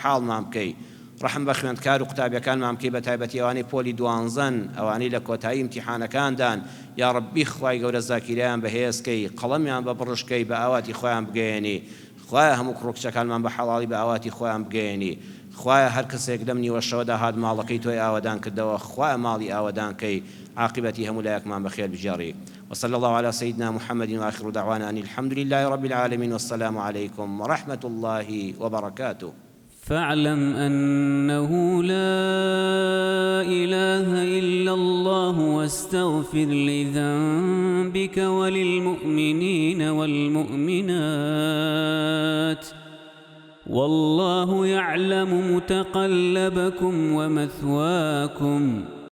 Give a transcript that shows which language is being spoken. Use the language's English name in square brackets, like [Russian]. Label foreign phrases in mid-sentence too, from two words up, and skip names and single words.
[Central Kurdish] حاڵمان بکەی ڕەحم بە خوێندکار و قوتابیەکانمان بکەی بە تایبەتی ئەوانەی پۆلی دوانزەن ئەوانەی لە کۆتایی ئیمتیحانەکاندان [Arabic] یا ڕەبی [Central Kurdish] خوای گەورە زاکیریان بەهێزکەی قەڵەمیان بە بڕشکەی بە ئاواتی خۆیان بگەێنی خوایە هەموو کوڕکچەکانمان بە حەڵاڵی بە ئاواتی خۆیان بگەێنی خوایە هەر کەسێک لەم نیوە شەوەدا هات ماڵەکەی تۆی ئاوەدان کردەوە خوایە ماڵی ئاوەدانکەی عاقبەتی هەموو لایەکمان بەخێر بجێڕی [Arabic] وصلى الله على سيدنا محمد وآخر دعوانا أن الحمد لله رب العالمين والسلام عليكم ورحمة الله وبركاته فاعلم أنه لا إله إلا الله واستغفر لذنبك وللمؤمنين والمؤمنات والله يعلم متقلبكم ومثواكم